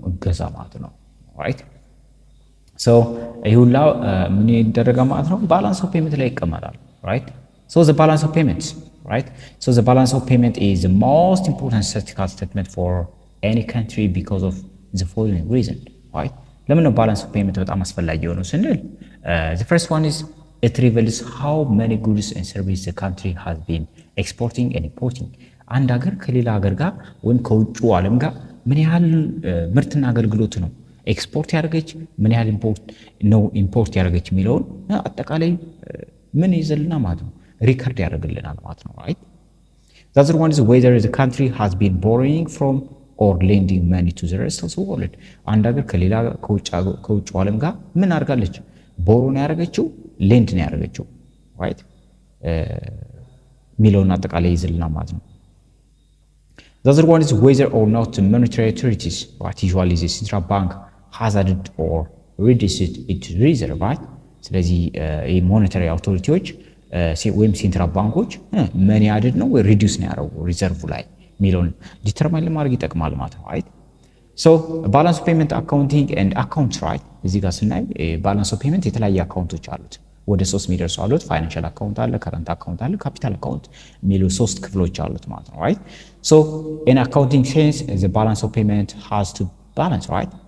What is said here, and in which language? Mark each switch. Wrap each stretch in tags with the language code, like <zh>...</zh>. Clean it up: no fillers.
<am>እገዛ ማለት ነው ራይት። ሶ ይሁላ ምን ይደረጋል ማለት ነው?</am> <en>ባላንስ ኦፍ ፔመንት ላይ ይቀመጣል ራይት። ሶ ዘ ባላንስ ኦፍ ፔመንት ራይት። ሶ ዘ ባላንስ ኦፍ ፔመንት ኢዝ ዘ ሞስት ኢምፖርታንት statistical statement for any country because of the following reason right?</en> <am>ለምን ነው ባላንስ ኦፍ ፔመንት በጣም አስፈላጊ የሆነው ስንል</am> <en>the first one is it reveals how many goods and services the country has been exporting and importing.</en> <am>አንድ ሀገር ከሌላ ሀገር ጋር ወይም ከውጭ ዓለም ጋር ምን ያህል ምርትና አገልግሎት ነው ኤክስፖርት ያደረገች ምን ያህል ኢምፖርት ያደረገች የሚለውን አጠቃላይ ምን ይዘልና ማለት ነው ሪከርድ ያደርግልናል ማለት ነው ራይት።</am> <en>The other one is whether the country has been borrowing from or lending money to the rest of the world.</en> <am>አንድ ሀገር ከሌላ ከውጭ ዓለም ጋር ምን አድርጋለች? ቦሮን ያደረገችው ሌንድ ነው ያደረገችው ራይት ሚለውን አጠቃላይ ይዘልና ማለት ነው።</am> <en>The other one is whether or not the monetary authorities, right, usually the central bank has added or reduced its reserve, right?</en> <am>ስለዚህ የሞኔታሪ አውቶሪቲዎች ወይም ሴንትራል ባንኮች ምን ያድድ ነው ወይ ሪዲዩስ ነው ያደረጉ ሪዘርቭ ላይ ሚለውን ዲተርማይን ለማድረግ ይጠቅማል ማለት ነው right?</am> <en>So balance of payment accounting and accounts, right?</en> <am>እዚህ ጋር ስናይ balance of payment የተለያየ አካውንቶች አሉት ወደ 3 የሚደርሱ አሉት። ፋይናንሻል አካውንት አለ፣ ከረንት አካውንት አለ፣ ካፒታል አካውንት የሚሉ 3 ክፍሎች አሉት ማለት ነው right?</am> <en>So in accounting sense the balance of payment has to balance, right?</en>